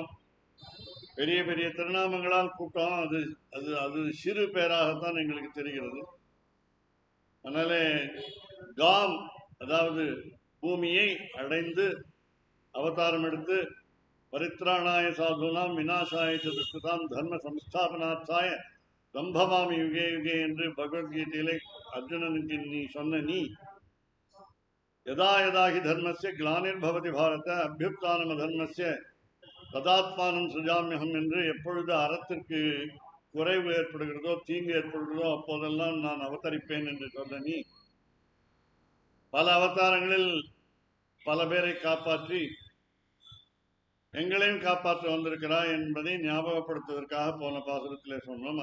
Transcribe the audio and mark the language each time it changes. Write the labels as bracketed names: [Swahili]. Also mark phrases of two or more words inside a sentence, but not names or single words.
[Tamil] பெரிய பெரிய திருநாமங்களால் கூப்பிட்டோம். அது அது அது சிறு பேராகத்தான் எங்களுக்கு தெரிகிறது. அதனாலே காம், அதாவது பூமியை அடைந்து அவதாரம் எடுத்து [Sanskrit] परित्राणाय साधूनाम् विनाशाय चदुष्कृताम् धर्म संस्थापनार्थाय सम्भवामि युगे युगे [Tamil] என்று பகவத்கீதையிலே அர்ஜுனனுக்கு நீ சொன்ன நீ [Sanskrit] यदा यदाहि धर्मस्य ग्लानिर् भवति भारत अभ्युत्थानम धर्मस्य तदात्मानं सृजाम्यहम् [Tamil] என்று எப்பொழுது அறத்திற்கு குறைவு ஏற்படுகிறதோ, தீங்கு ஏற்படுகிறதோ அப்போதெல்லாம் நான் அவதரிப்பேன் என்று சொன்ன நீ பல அவதாரங்களில் பல பேரை காப்பாற்றி எங்களையும் காப்பாற்ற வந்திருக்கிறாய் என்பதை ஞாபகப்படுத்துவதற்காக போன பாசுரத்திலே சொன்னோம்.